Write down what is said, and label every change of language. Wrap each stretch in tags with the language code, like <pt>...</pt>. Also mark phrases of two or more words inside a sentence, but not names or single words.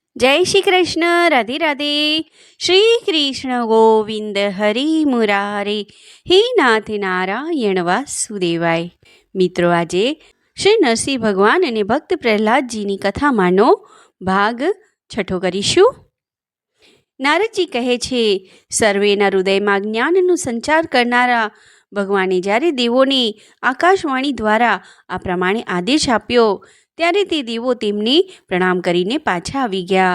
<hi>जय श्री कृष्ण। राधे राधे।</hi> <sa>श्री कृष्ण गोविंद हरि मुरारे, हे नाथ नारायण वासुदेवाय।</sa> <gu>મિત્રો, આજે શ્રી નરસિંહ ભગવાન અને ભક્ત પ્રહલાદજીની કથામાંનો ભાગ છઠ્ઠો કરીશું। નારદજી કહે છે, સર્વેના હૃદયમાં જ્ઞાનનો સંચાર કરનારા ભગવાને જ્યારે દેવોને આકાશવાણી દ્વારા આ પ્રમાણે આદેશ આપ્યો ત્યારે તે દેવો તેમને પ્રણામ કરીને પાછા આવી ગયા।</gu>